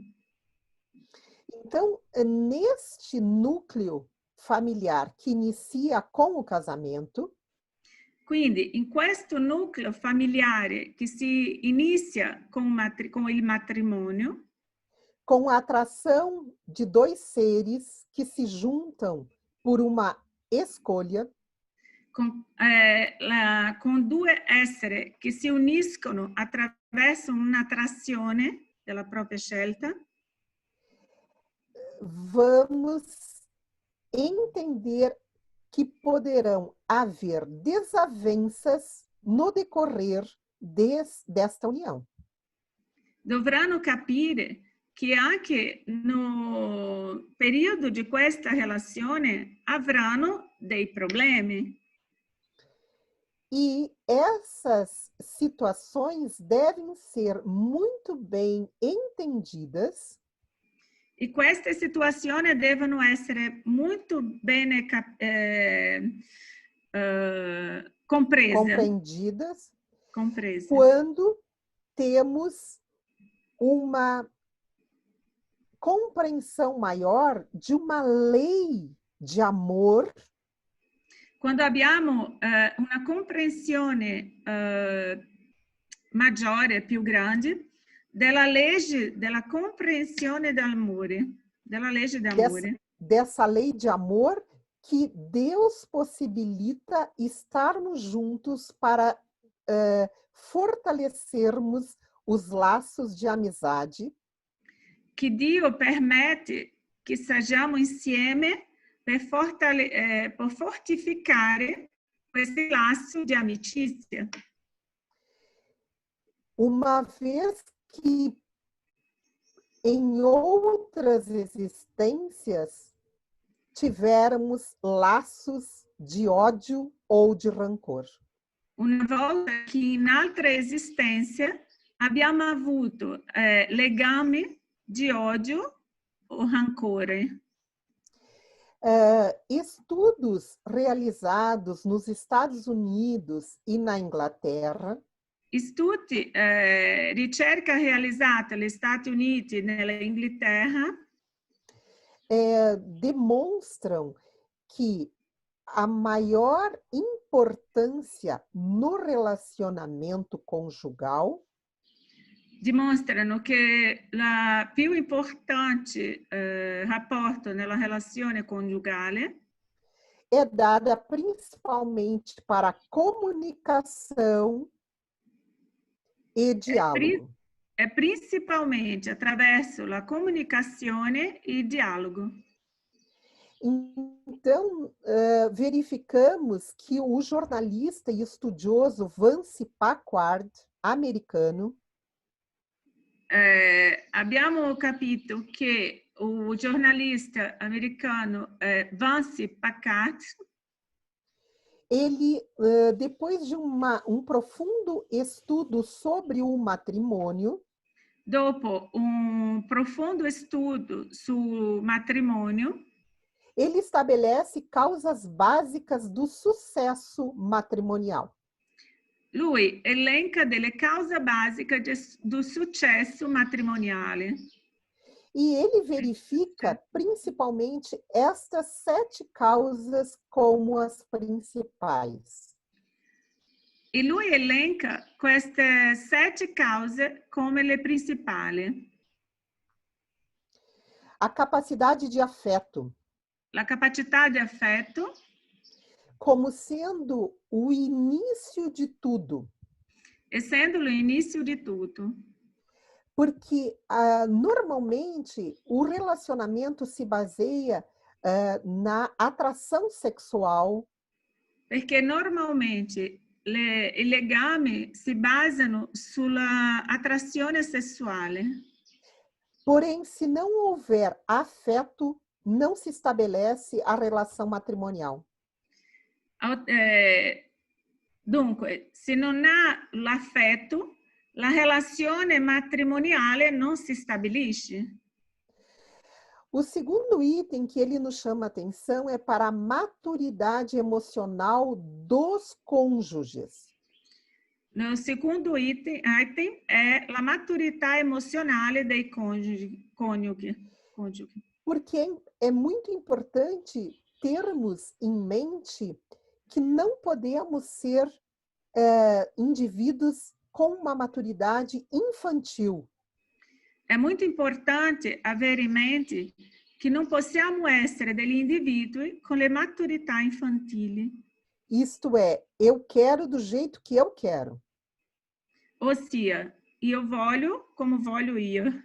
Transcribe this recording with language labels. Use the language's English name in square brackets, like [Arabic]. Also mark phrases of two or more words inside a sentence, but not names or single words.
[Portuguese] Então, neste núcleo familiar que inicia com o casamento, [Italian] quindi in questo nucleo familiare che si inizia con il matrimonio, [Portuguese] com a atração de dois seres que se juntam por uma escolha, [Italian] con due esseri che si uniscono attraverso un'attrazione della propria scelta, [Portuguese] vamos entender que poderão haver desavenças no decorrer desta união. [Italian] Dovranno capire che anche no periodo di questa relazione avranno dei problemi. [Portuguese] E essas situações devem ser muito bem entendidas. [Italian] E queste situazioni devono essere molto bene [Portuguese] compreendidas quando temos uma compreensão maior de uma lei de amor. [Italian] Quando abbiamo una comprensione maggiore, più grande, della legge della comprensione dell'amore, della legge d'amore. [Portuguese] Dessa lei de amor que Deus possibilita estarmos juntos para fortalecermos os laços de amizade. [Italian] Que Dio permette che sejamo insieme per fortificare questi laço de amicizia. [Portuguese] Uma vez que em outras existências tivermos laços de ódio ou de rancor. [Italian] Una volta che in altra esistenza abbiamo avuto legami di odio o rancore. [Portuguese] Estudos realizados nos Estados Unidos e na Inglaterra, [Italian] ricerca realizzata negli Stati Uniti e nell'Inghilterra, [Portuguese] demonstram que a maior importância no relacionamento conjugal [Italian] dimostrano che la più importante rapporto nella relazione coniugale [Portuguese] é dada principalmente para a comunicação e diálogo. [Italian] è principalmente attraverso la comunicazione e il dialogo. [Portuguese] Então, verificamos que o jornalista e estudioso Vance Packard, americano, [Italian] Abbiamo capito che o giornalista americano Vance Packard, [Portuguese] ele, depois de profundo estudo sobre o matrimônio, [Italian] dopo un profondo studio sul matrimonio, [Portuguese] ele estabelece causas básicas do sucesso matrimonial. [Italian] lui elenca delle cause basiche do successo matrimoniale. [Portuguese] E ele verifica principalmente estas 7 causas como as principais. [Italian] E lui elenca queste 7 cause come le principali. [Portuguese] A capacidade de afeto, [Italian] La capacità di affetto, [Portuguese] como sendo o início de tudo. [Italian] essendo l'inizio di tutto. [Portuguese] Porque normalmente o relacionamento se baseia na atração sexual, [Italian] Perché normalmente i legami si basano sulla attrazione sessuale. [Portuguese] porém, se não houver afeto, não se estabelece a relação matrimonial. [Italian] Dunque, se non ha l'affetto, la relazione matrimoniale non si stabilisce. [Portuguese] O segundo item que ele nos chama a atenção é para a maturidade emocional dos cônjuges. [Italian] O secondo item è la maturità emozionale dei coniughi. [Portuguese] Porque é muito importante termos em mente que não podemos ser indivíduos com uma maturidade infantil. [Italian] È molto importante avere in mente che non possiamo essere degli individui con le maturità infantili. [Portuguese] Isto é, eu quero do jeito que eu quero. [Italian] Ossia, io voglio come voglio io.